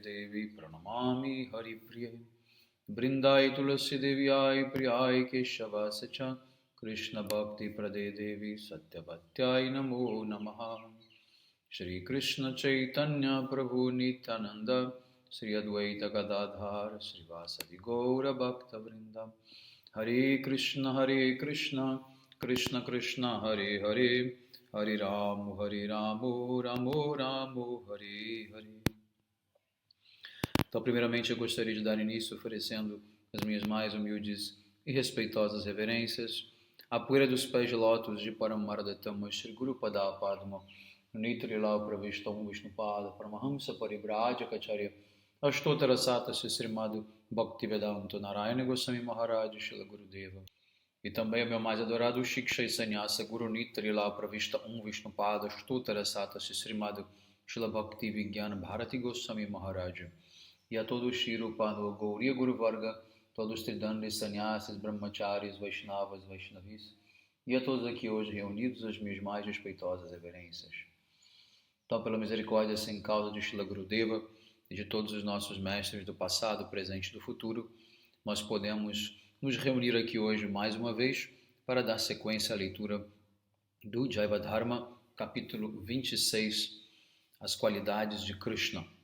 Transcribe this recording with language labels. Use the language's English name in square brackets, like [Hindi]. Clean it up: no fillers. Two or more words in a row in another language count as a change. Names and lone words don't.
[Sanskrit] Devi Pranamami Haripriya Brindai Tulasi Devyai Priyai Keshava Sacha Krishna Bhakti Prade Devi Satyavatyai Namo Namaha Shri Krishna Chaitanya Prabhu Nityananda Sri Advaita Gadadhar Sri Vasadi Gaura Bhakta Vrinda Hare Krishna Krishna Krishna Hare Hare Hare Ramu Ramu Ramu Hare Hare. [Portuguese] Então, primeiramente, eu gostaria de dar início oferecendo as minhas mais humildes e respeitosas reverências à poeira dos pés de lótus de [Sanskrit] Paramardatama Shri Guru Padma Nitrila Pravistam Vishnupada Paramahamsa Paribrajacacharya Ashtotara Sata Srimad Bhaktivedanta Narayana Goswami Maharaj Shila Gurudeva. [Portuguese] E também o meu mais adorado [Sanskrit] Shiksha Sannyasa Guru Nitrila Pravista Vishnupada Ashtotara Sata Srimad Shila Bhakti Vigyana Bharati Goswami Maharaj. [Portuguese] E a todos [Sanskrit] Shiro Pano Gauriya Guru Varga, [Portuguese] todos Tridandis, Sannyasis, Brahmacharis, Vaishnavas, Vaishnavis, e a todos aqui hoje reunidos as minhas mais respeitosas reverências. Então, pela misericórdia sem causa de Shila Gurudeva e de todos os nossos mestres do passado, presente e do futuro, nós podemos nos reunir aqui hoje mais uma vez para dar sequência à leitura do Jaiva Dharma, capítulo 26, as qualidades de Krishna.